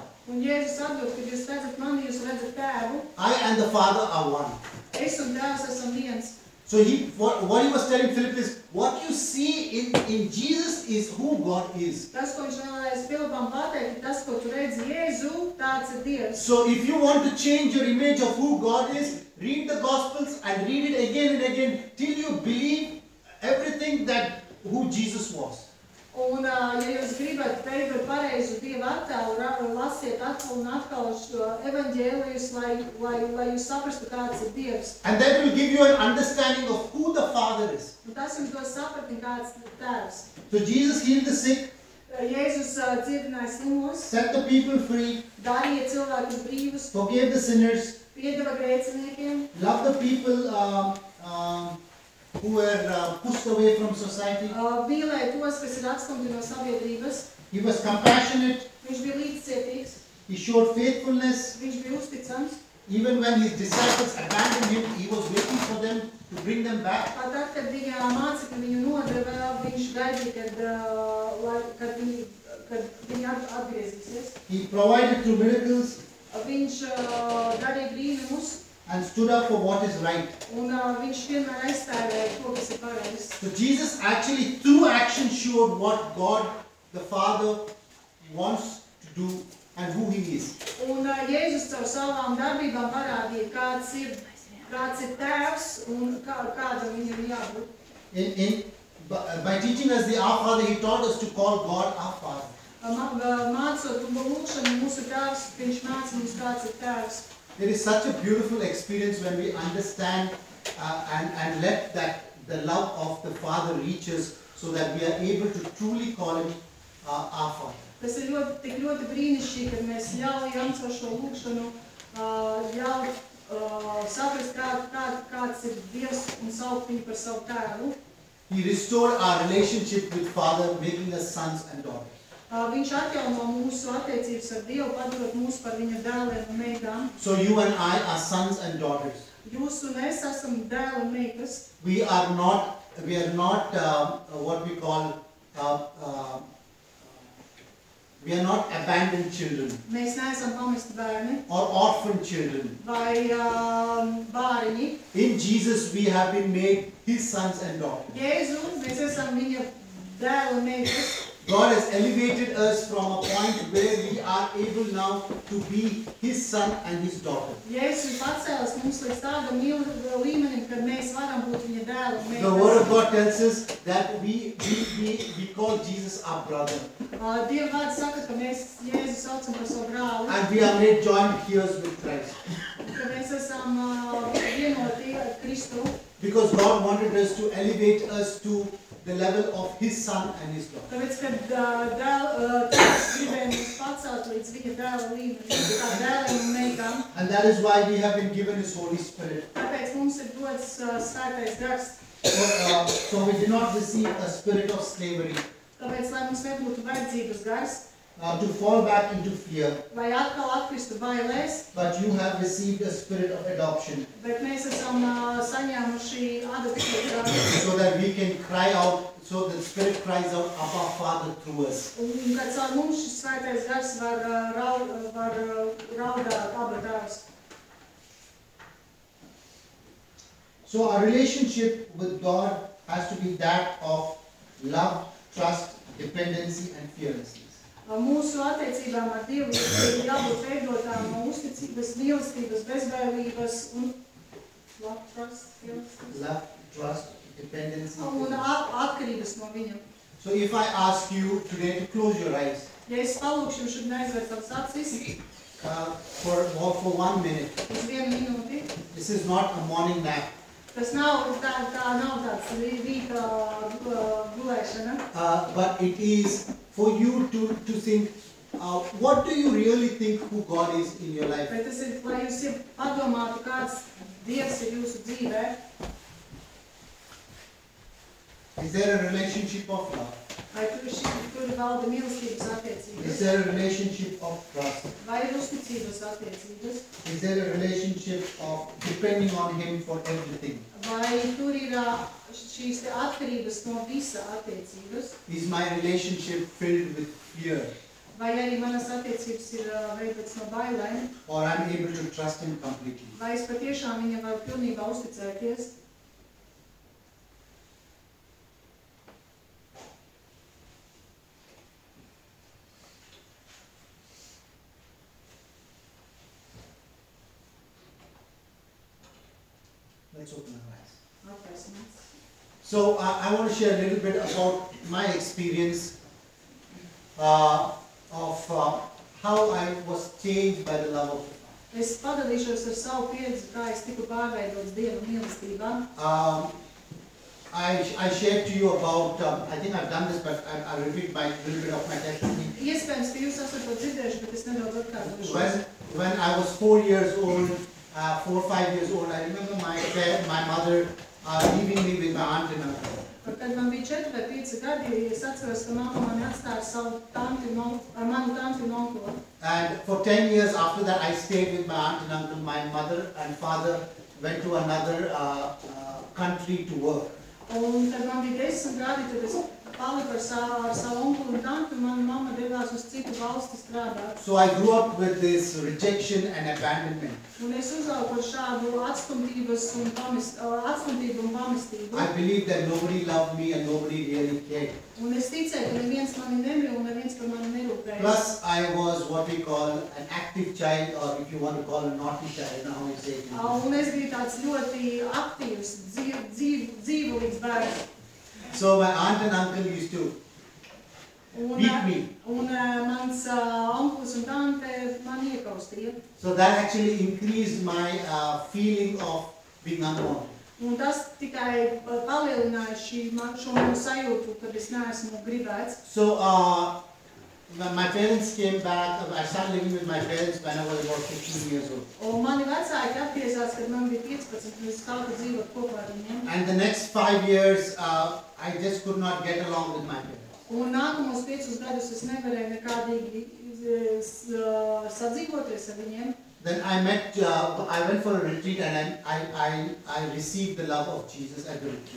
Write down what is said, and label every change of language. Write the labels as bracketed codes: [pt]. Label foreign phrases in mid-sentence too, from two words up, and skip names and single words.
[lv] Un Jēzus atbild, kad jūs redzat mani, jūs redzat Tēvu. [en] I and the Father are one. [lv] Es un Tēvs esam viens. [en] So what he was telling Philip is, what you see in Jesus is who God is. [lv] Tas, ko viņš vēlējās Filipam pateikt, tas, ko tu redzi Jēzu, tāds ir Dievs. [en] So if you want to change your image of who God is, read the Gospels and read it again and again till you believe everything that who Jesus was. [lv] Un, ja jūs gribat veidot pareizu Dieva attēlu, lasiet atkal un atkal evaņģēlijus, lai jūs saprastu, kāds ir Dievs. [en] And that will give you an understanding of who the Father is. [lv] Un tas jums dos sapratni, kāds ir Tēvs. [en] So Jesus healed the sick, [lv] Jēzus dziedināja slimos, [en] set the people free, [lv] darīja cilvēkus brīvus, [en] forgave the sinners, [lv] piedeva grēciniekiem, [en] loved the people who were pushed away from society. [lv] Mīlēja tos, kas ir atstumti no sabiedrības. [en] He was compassionate. [lv] Viņš bija līdzcietīgs, [en] He showed faithfulness. [lv] viņš bija uzticams. [en] Even when his disciples abandoned him, he was waiting for them to bring them back. [lv] Tad, kad viņa mācekļi viņu nodeva, viņš gaidīja, kad viņi atgriezīsies. [en] He provided through miracles [lv] Viņš darīja brīnumus, [en] and stood up for what is right. [lv] un viņš vienmēr aizstāvēja to, kas ir pareizs. [en] So Jesus actually through action showed what God the Father wants to do and who he is. [lv] Un Jēzus caur savām darbībām parādīja, kāds ir tēvs un kādam viņam ir jābūt. [en] By teaching us the Our Father, he taught us to call God our Father. [lv] Mācot lūkšanu mūsu tēvs, viņš māca mums, kāds ir tēvs. [en] It is such a beautiful experience when we understand and let the love of the Father reach us so that we are able to truly call him our Father. [lv] Tas ir tik ļoti brīnišķīgi, kad mēs ļaujam caur šo lūkšanu saprast, kāds ir Dievs un saukt viņu par savu tēvu. [en] He restored our relationship with Father, making us sons and daughters. [lv] Viņš atjauno mūsu attiecības ar Dievu, padarot mūs par viņa dēliem un meitām. [en] So you and I are sons and daughters. [lv] Jūs un es esam dēli un meitas. [en] We are not what we call we are not abandoned children [lv] Mēs neesam pamesti bērni [en] or orphan children. [lv] vai bāriņi. [en] In Jesus we have been made his sons and daughters. [lv] Jēzu, mēs esam viņa dēli un meitas. [en] God has elevated us from a point where we are able now to be his son and his daughter. [lv] Jēzus ir pacēlis mums līdz tādam līmenim, kad mēs varam būt viņa dēli un [en] The word [lv] meitas. [en] of God tells us that we call Jesus our brother. [lv] Dieva vārds saka, ka mēs Jēzu saucam par savu brāli, [en] And we are made joint heirs with Christ. [lv] ka mēs esam vienoti ar Kristu. [en] Because God wanted us to elevate us to the level of his son and his daughter. [lv] Tāpēc, kad tēvs gribēja mūs pacelt līdz viņa dēla līmenim, kā dēliem un meitām, [en] And that is why we have been given his Holy Spirit. [lv] tāpēc mums ir dots svētais gars. [en] So we do not receive a spirit of slavery [lv] Tāpēc, lai mums nebūtu vajadzības gars, [en] to fall back into fear, [lv] vai atkal atkristu bailēs, [en] but you have received a spirit of adoption [lv] bet mēs esam saņēmuši adopciju garu. [en] so that we can cry out, so the Spirit cries out, Abba Father through us. [lv] Un kad caur mums šis svētais gars var raudāt Abba Tēvs. [en] So our relationship with God has to be that of love, trust, dependency and fearlessness. [lv] Mūsu attiecībām ar Dievu ir jābūt veidotām no uzticības, mīlestības, bezbailības un [en] Love, trust, dependency. [lv] un atkarības no Viņa. [en] So if I ask you today to close your eyes [lv] Ja es palūkšu jums šodien aizvērt savas acis [en] for 1 minute, [lv] uz 1 minūti, [en] this is not a morning nap, [lv] tas nav tāds rīta gulēšana, [en] but it is for you to think, what do you really think who God is in your life? [lv] bet tas ir, lai jūs padomātu, kāds Dievs ir jūsu dzīvē. [en] Is there a relationship of love? [lv] Vai tur valda mīlestības [en] Is [lv] attiecības? [en] there a relationship of trust? [lv] Vai ir uzticības attiecības? [en] Is there a relationship of depending on him for everything? [lv] Vai tur ir šīs te atkarības no visa attiecības? [en] Is my relationship filled with fear? [lv] Vai arī manas attiecības ir veidotas no bailēm? [en] Or I'm able to trust him completely? [lv] Vai es patiešām viņam varu pilnībā uzticēties? [en] Let's open our eyes. [lv] Atvērsimies. [en] So I want to share a little bit about my experience of how I was changed by the love of God. [lv] Es padalīšos ar savu pieredzi, kā es tiku pārveidots Dieva mīlestībā. [en] I shared to you about, I think I've done this, but I'll repeat a little bit of my testimony. [lv] Iespējams, ka jūs esat to dzirdējuši, bet es nedaudz atkārtošos. [en] When I was 4 years old, 4 or 5 years old, I remember my mother leaving me with my aunt and uncle. [lv] Kad man bija 4 vai 5 gadi, es atceros, ka mamma mani atstāja savu tanti ar manu tanti un onkuli. [en] And for 10 years after that, I stayed with my aunt and uncle. My mother and father went to another country to work. [lv] Un kad man bija 10 gadi, tad es paliku ar savu onkuli un tanti, un mana mamma devās uz citu valsti strādāt. [en] So I grew up with this rejection and abandonment. [lv] Un es uzaugu ar šādu atstumtību un pamestību. [en] I believed that nobody loved me and nobody really cared. [lv] Un es ticēju, ka neviens mani nemīl un neviens par mani nerūpējas. [en] Plus, I was what we call an active child, or if you want to call a naughty child, I don't know how you say it. [lv] Un es biju tāds ļoti aktīvs, dzīvulīgs bērns. [en] So my aunt and uncle used to beat me. [lv] Un mans onkulis un tante man iekaustīja. [en] So that actually increased my feeling of being unwanted. [lv] Un tas tikai palielināja šo manu sajūtu, kad es neesmu gribēts. [en] So my parents came back. I started living with my parents when I was about 15 years old. [lv] Un mani vecāki atgriezās, kad man bija 15, un es sāku dzīvot kopā ar viņiem. [en] And the next 5 years, I just could not get along with my parents. [lv] Un nākamos 5 gadus es nevarēju nekādīgi sadzīvoties ar viņiem. [en] Then I went for a retreat and I received the love of Jesus at the retreat.